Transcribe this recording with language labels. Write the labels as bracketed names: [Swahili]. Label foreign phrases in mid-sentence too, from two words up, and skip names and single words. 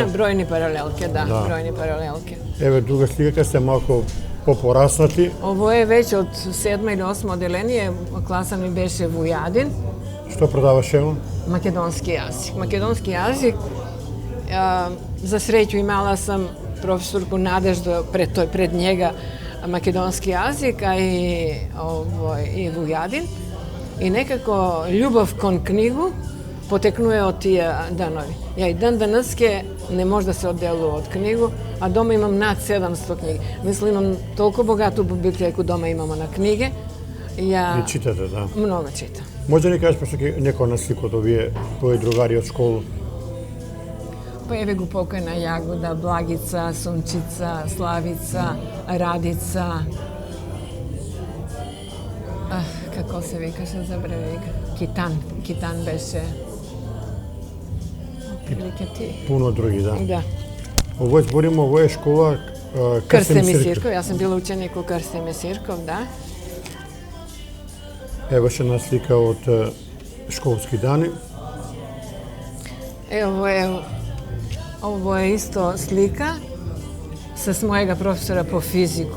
[Macedonian] Бројни паралелки, да, бројни паралелки. Еве друга слика кај сте малку попораснати. Ово е веќе од 7 или 8 оделение, класа ми беше Вујадин. Што продаваше он? Македонски јазик. Македонски јазик, за среќу имала сам profesorku Nadeždu, pred njega makedonski jezik, a i Vujadin. I nekako ljubav kon knjigu poteknuje od tija danovi. Ja i dan danaske ne možda se odelu od knjigu, a doma imam nad 700 knjige. Mislim, imam toliko bogatu biblioteku doma imamo na knjige. Ja I čitate, da? Mnogo čitam. Може да ни кажеш некој на слика од овие твои другари од школу? Pa evo go pokojna Jagoda, Blagica, Sunčica, Slavica, Radica. Kako se vikаше забравих? Kitan беше. Otprilike ti. Puno drugi, da. Da. Ovo zborimo, ovo je škola Krste Misirkov. Ja sam bila učenik u Krste Misirkov, da. Evo još jedna slika od školski dani. Ovo je isto slika s mojega profesora po fiziku.